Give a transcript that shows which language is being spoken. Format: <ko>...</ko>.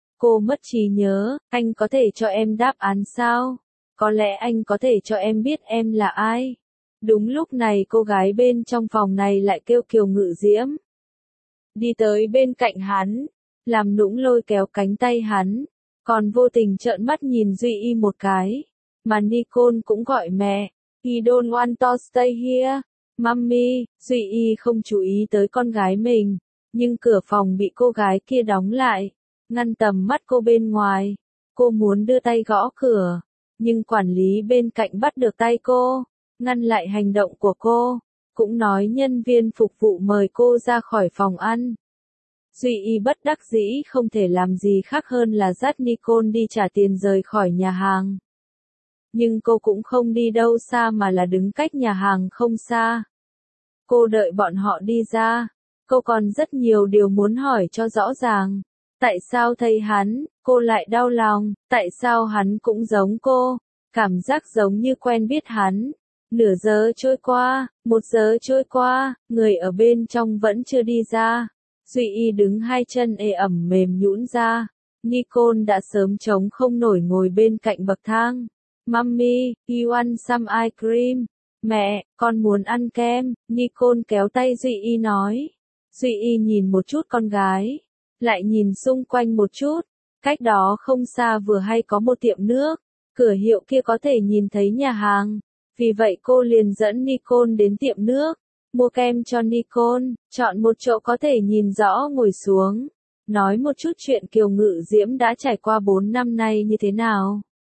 <vi>Cô mất trí nhớ, anh có thể cho em đáp án sao? Có lẽ anh có thể cho em biết em là ai? Đúng lúc này cô gái bên trong phòng này lại kêu Kiều Ngự Diễm. Đi tới bên cạnh hắn, làm nũng lôi kéo cánh tay hắn, còn vô tình trợn mắt nhìn Duy Y một cái. Mà Nicole cũng gọi mẹ,</vi> <en>"He don't want to stay here, mommy."</en> <vi>Duy Y không chú ý tới con gái mình, nhưng cửa phòng bị cô gái kia đóng lại, ngăn tầm mắt cô bên ngoài. Cô muốn đưa tay gõ cửa, nhưng quản lý bên cạnh bắt được tay cô, ngăn lại hành động của cô, cũng nói nhân viên phục vụ mời cô ra khỏi phòng ăn. Duy Y bất đắc dĩ không thể làm gì khác hơn là dắt Nicole đi trả tiền rời khỏi nhà hàng. Nhưng cô cũng không đi đâu xa mà là đứng cách nhà hàng không xa. Cô đợi bọn họ đi ra, cô còn rất nhiều điều muốn hỏi cho rõ ràng. Tại sao thấy hắn, cô lại đau lòng, tại sao hắn cũng giống cô, cảm giác giống như quen biết hắn. Nửa giờ trôi qua, một giờ trôi qua, người ở bên trong vẫn chưa đi ra. Duy Y đứng hai chân ê ẩm mềm nhũn ra. Nicole đã sớm chống không nổi ngồi bên cạnh bậc thang.</vi> <en>Mommy, you want some ice cream?</en> <vi>Mẹ, con muốn ăn kem. Nicole kéo tay Duy Y nói. Duy Y nhìn một chút con gái. Lại nhìn xung quanh một chút. Cách đó không xa vừa hay có một tiệm nước. Cửa hiệu kia có thể nhìn thấy nhà hàng. Vì vậy cô liền dẫn Nicole đến tiệm nước, mua kem cho Nicole, chọn một chỗ có thể nhìn rõ ngồi xuống, nói một chút chuyện Kiều Ngự Diễm đã trải qua 4 năm nay như thế nào.</vi>